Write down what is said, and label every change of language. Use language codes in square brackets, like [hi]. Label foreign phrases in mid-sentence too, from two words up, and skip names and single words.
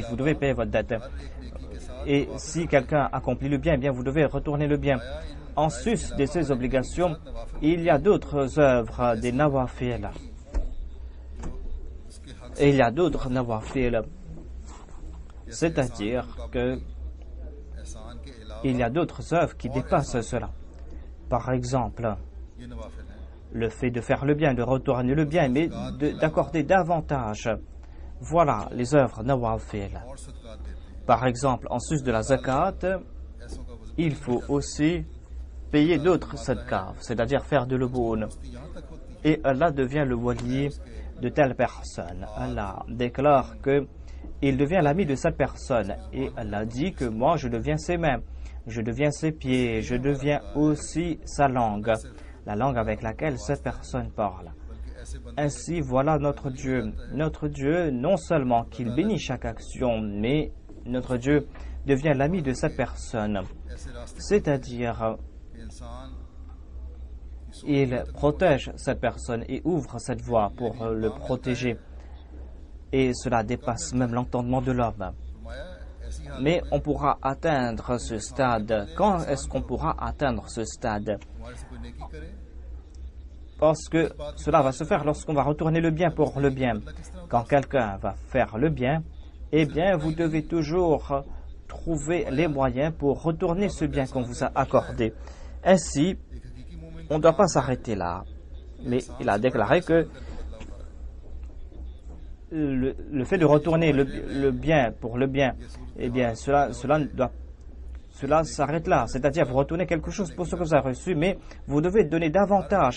[fr] Vous devez payer votre dette. Et si quelqu'un accomplit le bien, eh bien vous devez retourner le bien. En sus de ces obligations, il y a d'autres œuvres, des nawafil. Et il y a d'autres nawafil. C'est-à-dire que [ur] احسان کے علاوہ [fr] il y a d'autres œuvres qui dépassent cela. Par exemple, [ur] یہ نوافل ہیں [fr] le fait de faire le bien, de retourner le bien, mais d'accorder davantage. Voilà les œuvres nawafil. [ur] اور صدقات دیتے ہیں [fr] Par exemple, en sus de la zakat, [ur] ایسوں کا وزن [fr] il faut aussi payer d'autres sadqas, c'est-à-dire faire de l'aumône. [ur] یہاں تک ہوتی ہے [fr] Et Allah devient le wali de telle personne. Allah déclare que il devient l'ami de cette personne. Et Allah dit que moi, je deviens ses mains, je deviens ses pieds, je deviens aussi sa langue, la langue avec laquelle cette personne parle. [ur] بلکہ ایسے بندے [fr] Ainsi, voilà notre Dieu. Notre Dieu, non seulement qu'il bénit chaque action, mais notre Dieu devient l'ami de cette personne. [ur] ایسے راستے [fr] C'est-à-dire, [ur] کے انسان [fr] il protège cette personne et ouvre cette voie pour le protéger. Et cela dépasse même l'entendement de l'homme. [ur] فرمایا ایسی حالت [fr] Mais on pourra atteindre ce stade. Quand est-ce qu'on pourra atteindre ce stade? [ur] ہمارے سے کوئی نیکی کرے [fr] Parce que cela va se faire lorsqu'on va retourner le bien pour le bien. Quand quelqu'un va faire le bien, eh bien, vous devez toujours trouver les moyens pour retourner ce bien qu'on vous a accordé. Ainsi, [ur] ایک حقیقی مومن [fr] on ne doit pas s'arrêter là. Mais il a déclaré que le fait de retourner le bien pour le bien, eh bien, cela cela s'arrête là. C'est-à-dire, vous retournez quelque chose pour ce que vous avez reçu, mais vous devez donner davantage.